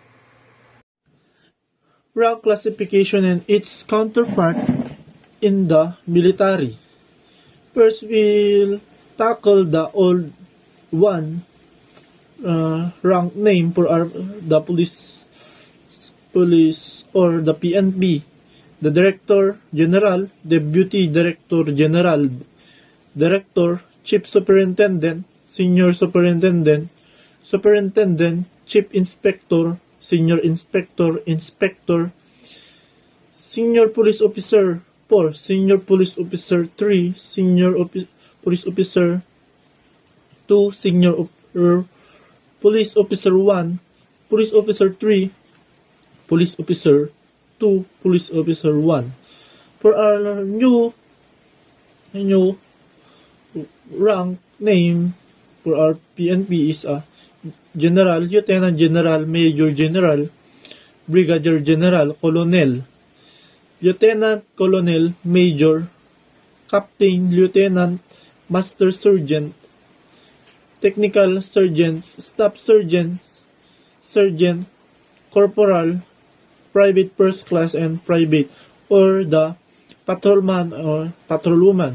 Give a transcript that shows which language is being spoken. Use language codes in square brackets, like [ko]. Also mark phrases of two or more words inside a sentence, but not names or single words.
[en] Rank classification and its counterpart in the military. First, we'll tackle the old one, rank name for the police or the PNP. The Director General, Deputy Director General, Director, Chief Superintendent, Senior Superintendent, Superintendent, Chief Inspector, Senior Inspector, Inspector, Senior Police Officer 4, Senior Police Officer 3, Senior Police Officer 2, Senior Police Officer 1, Police Officer 3, Police Officer 2, Police Officer 1. For our new rank name for our PNP is General, Lieutenant General, Major General, Brigadier General, Colonel, Lieutenant Colonel, Major, Captain, Lieutenant, Master Sergeant, Technical Sergeant, Staff Sergeant, Sergeant, Corporal, Private First Class, and Private, or the Patrolman or Patrolwoman.